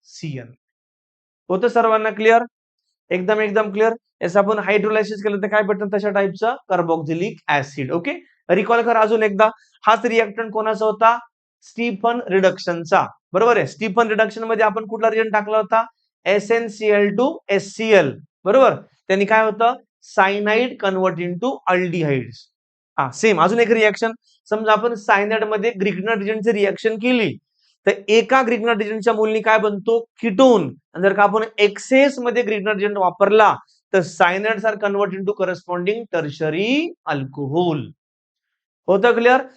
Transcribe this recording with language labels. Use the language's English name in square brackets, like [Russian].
[Marathi] CN. होतं सर्वांना clear? एकदम एकदम क्लिअर. याचं आपण हायड्रोलायसिस केलं तर काय भेटतं? तशा टाईपचं कार्बोक्सिलिक ऍसिड. ओके, रिकॉल करा अजून एकदा. हाच रिएक्टंट कोणाचा होता? स्टीफन रिडक्शनचा. बरोबर आहे? स्टीफन रिडक्शन मध्ये आपण कुठला रिएक्टंट टाकला होता? SnCl2HCl. बरोबर? त्यांनी काय होतं? [English] Cyanide convert into aldehydes. [Marathi] हा सेम अजून एक रिएक्शन. समजा आपण सायनाइड मध्ये ग्रिग्नर रिजनची रिएक्शन केली, तर एका ग्रिग्नर रिजनच्या मूलनी काय बनतो? कीटोन. जर का आपण एक्सेस मध्ये ग्रिग्नर रिजन वापरला, तर [English] Cyanides are convert into corresponding tertiary alcohol. [Marathi] होतं क्लिअर?